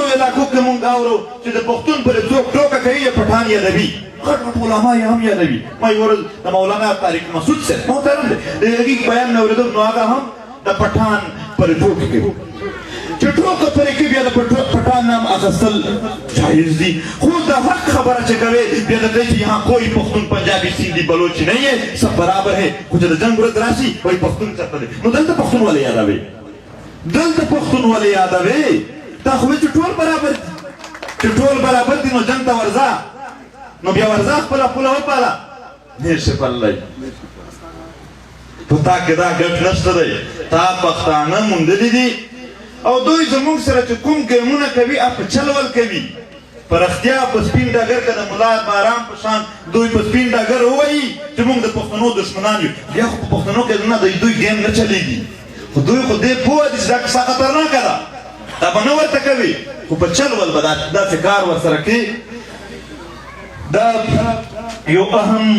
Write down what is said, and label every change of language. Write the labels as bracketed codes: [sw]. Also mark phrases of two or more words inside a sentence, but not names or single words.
[ps] علاقو کې مونږ اورو چې د پښتون پرې څوک ټوکه کوي یا پټان یادوي غټ غټ علما یې هم یادوي ما یوه ورځ د مولانا طارق مسعود صاحب محترم دی د هغې بیان مې اورېدم نو هغه هم د پټان پرې ټوکې کوي چې ټوکه پرې کوي بیا د پټان نام اخیستل جایز دي خو د حق خبره چې کوې بیا د دې چې [ur] یہاں کوئی پښتون پنجابی سندھی بلوچ نہیں ہے سب برابر ہے [ps] خو چې د جنګ ورځ راشي وایي پښتون چېرته دی نو دلته پښتون ولې یادوې دلته پښتون ولې یادوې تا خو چې ټول برابر دي چې ټول برابر دي نو جنګ ته ورځه نو بیا ورځه خپله پوله وپاله ډېر شي پللی په تا کې دا ګټ نشته دی تا پښتانه موندلي دي او دوی زمونږ سره چې کوم ګیمونه کوي هغه په چل ول کوي په رښتیا په سپین ډګر کې د ملا باران په شان دوی په سپین ډګر ووایي چې موږ د پښتنو دښمنان یو بیا خو په پښتنو کې نه دوی ګیم نه چلیږي خو دوی خو دې پوه دي چې دا کیسه خطرناکه ده دا به نه ورته کوي خو په چل ول به داسې کار ورسره کوي دا یو اهم